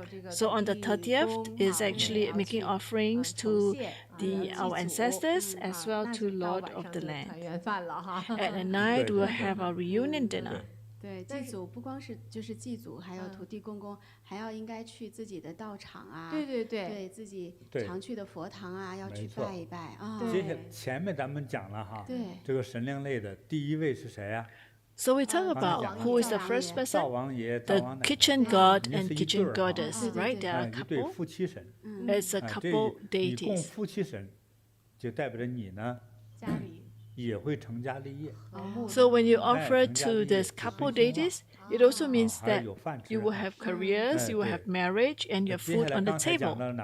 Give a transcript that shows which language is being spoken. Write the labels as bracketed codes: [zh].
[en] So on the 30th is actually making offerings to our ancestors as well to Lord of the Land. At the night, we'll have our reunion dinner. [zh] 对，祭祖不光是就是祭祖，还有土地公公，还要应该去自己的道场啊，对自己常去的佛堂啊，要去拜一拜啊。接下来前面咱们讲了哈，这个神灵类的第一位是谁呀 [en] ？So we talk about who is the first person, the kitchen god and kitchen goddess, right? They are a couple. It's a couple deities. [zh] 你供夫妻神，就代表着你呢，也会成家立业。 [en] So when you offer to this couple deities, it also means that you will have careers, you will have marriage, and you have food on the table.